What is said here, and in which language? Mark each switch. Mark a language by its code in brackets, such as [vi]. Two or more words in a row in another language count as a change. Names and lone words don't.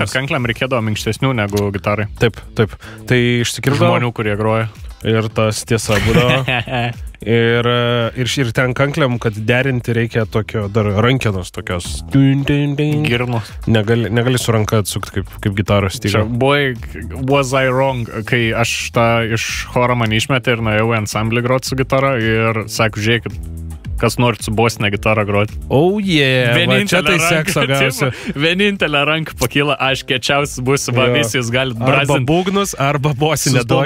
[lt] Kad kankliam reikėdavo minkštesnių negu gitarai. Taip. Tai išsikirdavo. Žmonių, kurie groja. Ir tas tiesa būdavo. Ir ten kankliam, kad derinti reikia tokio dar rankenos tokios. Girnos. Negali su ranka atsukti kaip gitaros stygą. [en] Boy, was I wrong, [lt] kai aš tą iš choro mane išmetė ir nuėjau į ansamblį groti su gitara ir sakau, žiūrėkit, kas norit su bosinė gitarą groti. [en] Oh yeah, [lt] va čia tai sekso gausi. Vienintelė ranka pakyla, aš kiečiausias būsiu, va visi jūs galit brazinti. Arba būgnus, arba bosinę duokit.